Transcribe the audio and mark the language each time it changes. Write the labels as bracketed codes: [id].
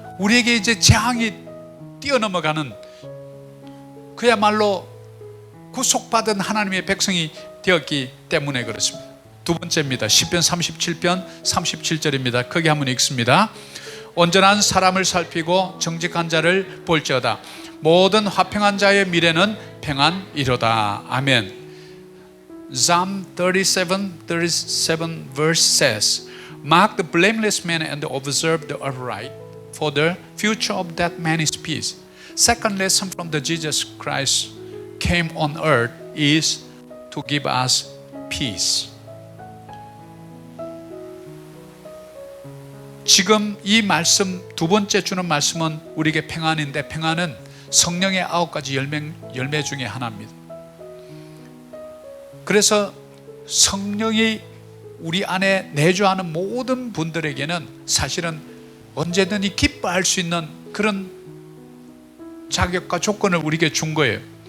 [ko] 우리에게 이제 재앙이 뛰어넘어가는 그야말로 구속받은 하나님의 백성이 되었기 때문에 그렇습니다. 두 번째입니다. 시편 37편 37절입니다. 크게 한번 읽습니다. 온전한 사람을 살피고 정직한 자를 볼지어다. 모든 화평한 자의 미래는 평안이로다. 아멘. [en] Psalm 37 verse says, Mark the blameless man and observe the upright, for the future of that man is peace. Second lesson from the Jesus Christ came on earth is to give us peace. [ko] 지금 이 말씀, 두 번째 주는 말씀은 우리에게 평안인데, 평안은 성령의 9가지 열매 중에 하나입니다. 그래서 성령이 우리 안에 내주하는 모든 분들에게는 사실은 언제든지 기뻐할 수 있는 그런 자격과 조건을 우리에게 준 거예요.